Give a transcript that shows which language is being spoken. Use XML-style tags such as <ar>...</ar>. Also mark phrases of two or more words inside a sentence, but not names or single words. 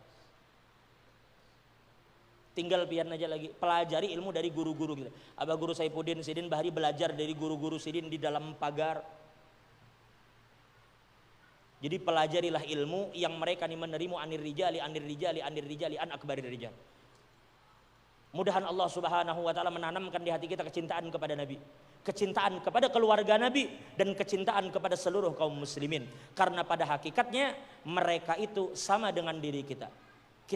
<bjn>Tinggal pian aja lagi, pelajari ilmu dari guru-guru kita. Abah guru Saifuddin Sidin Bahari belajar dari guru-guru Sidin di dalam pagar.</bjn> <id>Jadi pelajarilah ilmu yang mereka nih menerimu</id> <ar>عن الرجال عن أكابر الرجال.</ar> <id>Mudahan</id> <ar>الله سبحانه وتعالى</ar> <id>menanamkan di hati kita kecintaan kepada Nabi, kecintaan kepada keluarga Nabi, dan kecintaan kepada seluruh kaum muslimin. Karena pada hakikatnya mereka itu sama dengan diri kita.</id>